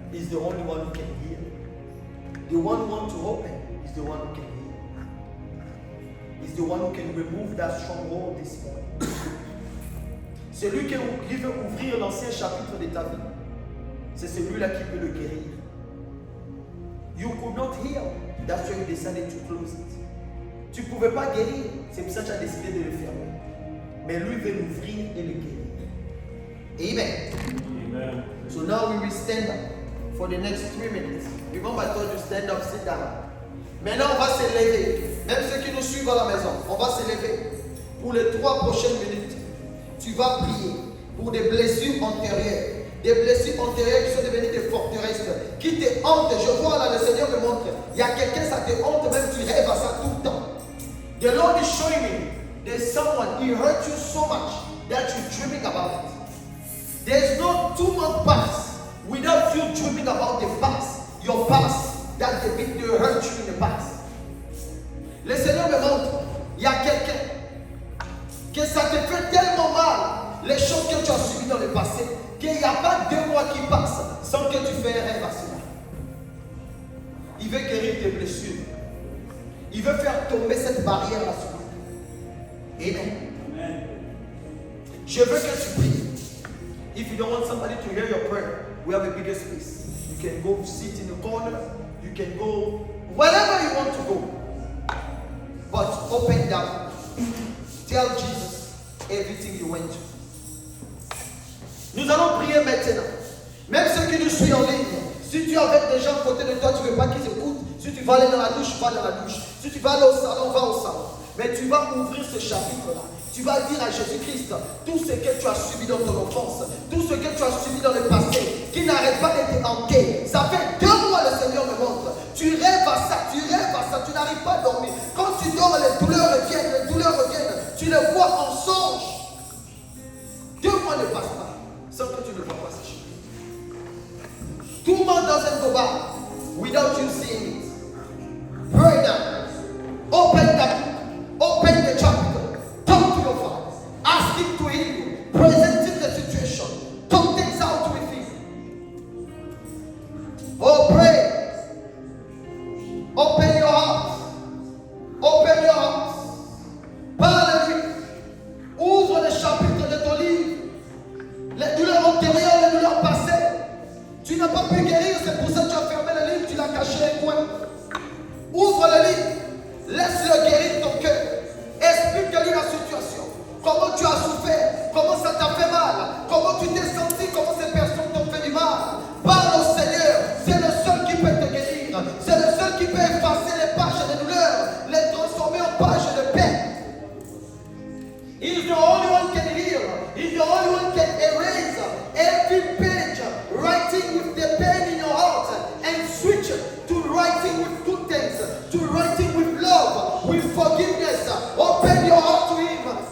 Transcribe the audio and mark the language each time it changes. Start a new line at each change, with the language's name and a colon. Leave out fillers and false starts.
English: the only one who can heal. The one who wants to open is the one who can heal. He's the one who can remove that stronghold this morning.
French: C'est lui qui veut ouvrir l'ancien chapitre de ta vie. C'est celui-là qui peut le guérir.
English: You could not heal. That's why you decided to close it.
French: Tu ne pouvais pas guérir. C'est pour ça que tu as décidé de le fermer. Mais lui veut l'ouvrir et le guérir. Amen. Amen.
English: So now we will stand up for the next 3 minutes. Remember I told you stand up, sit down.
French: Maintenant on va se lever. Même ceux qui nous suivent à la maison, on va se lever. Pour les 3 prochaines minutes, tu vas prier pour des blessures antérieures. Des blessures antérieures qui sont devenues des forteresses, qui te hantent. Je vois là, le Seigneur me montre, il y a quelqu'un, ça te hante, même tu rêves à ça tout le temps.
English: The Lord is showing me, there's someone, he hurt you so much that you're dreaming about it. There's no 2 months pass without you dreaming about the past, your past, that they hurt you in the past.
French: Le Seigneur me montre, il y a quelqu'un, que ça te fait tellement mal, les choses que tu as subies dans le passé, qu'il n'y a pas 2 mois qui passent sans que tu fasses un rêve à cela. Il veut guérir tes blessures. Il veut faire tomber cette barrière là sur toi. Amen. Amen. Je veux que tu pries.
English: If you don't want somebody to hear your prayer, we have a bigger space. You can go sit in the corner. You can go wherever you want to go. But open down. Tell Jesus everything you went through.
French: Nous allons prier maintenant. Même ceux qui nous suivent en ligne, si tu as avec des gens à côté de toi, tu ne veux pas qu'ils écoutent. Si tu vas aller dans la douche, va dans la douche. Si tu vas aller au salon, va au salon. Mais tu vas ouvrir ce chapitre-là. Tu vas dire à Jésus-Christ tout ce que tu as subi dans ton enfance, tout ce que tu as subi dans le passé, qui n'arrête pas de te hanter. Ça fait 2 mois le Seigneur me montre. Tu rêves à ça, tu n'arrives pas à dormir. Quand tu dors, les douleurs reviennent. Tu les vois en songe. 2 mois ne passent pas sans que tu ne vois pas ces choses.
English: 2 months doesn't go by without you seeing it. Pray now. Open the chapter. Talk to your Father. Ask Him to heal you. Present Him the situation. Talk things out with Him. Oh, pray. Open your heart. Open your heart.
French: Parle-lui. Ouvre le chapitre de ton livre. Les douleurs antérieures, les douleurs passées. Tu n'as pas pu guérir, c'est pour ça que tu as fermé le livre, tu l'as caché un coin. Ouvre le livre. Laisse-le guérir ton cœur. Explique-lui la situation. Comment tu as souffert. Comment ça t'a fait mal. Comment tu t'es senti. Comment ces personnes t'ont fait du mal. Parle au Seigneur. C'est le seul qui peut te guérir. C'est le seul qui peut effacer les pages de douleur. Les transformer en pages de paix.
English: He's the only one can heal. He's the only one can erase every page. Writing with the pain in your heart. And switch to writing with good things. To writing with love. With forgiveness. Open your heart to Him.